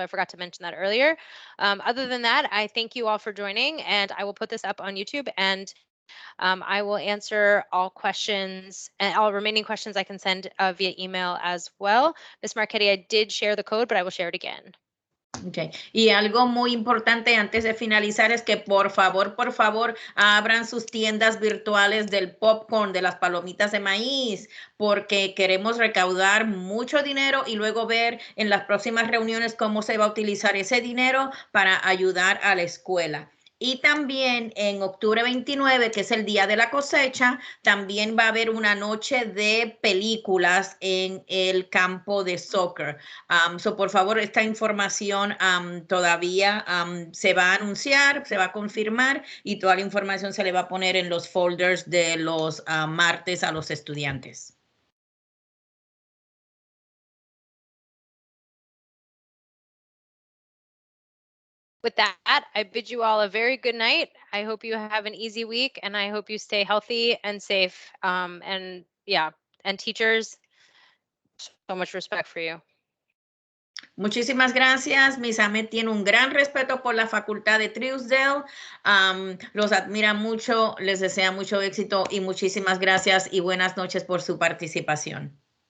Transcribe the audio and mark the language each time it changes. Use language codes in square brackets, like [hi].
[en] I forgot to mention that earlier. Other than that, I thank you all for joining, and I will put this up on YouTube, and I will answer all questions and all remaining questions I can send via email as well. Ms. Marchetti, I did share the code, but I will share it again. Okay. [es] Y algo muy importante antes de finalizar es que por favor, abran sus tiendas virtuales del popcorn, de las palomitas de maíz, porque queremos recaudar mucho dinero y luego ver en las próximas reuniones cómo se va a utilizar ese dinero para ayudar a la escuela. Y también en octubre 29, que es el día de la cosecha, también va a haber una noche de películas en el campo de soccer. Por favor, esta información todavía se va a anunciar, se va a confirmar y toda la información se le va a poner en los folders de los martes a los estudiantes. [en] With that, I bid you all a very good night. I hope you have an easy week and I hope you stay healthy and safe. And teachers, so much respect for you. [es] Muchísimas gracias. Miss Ahmed tiene un gran respeto por la facultad de Truesdale. Los admira mucho, les desea mucho éxito y muchísimas gracias y buenas noches por su participación.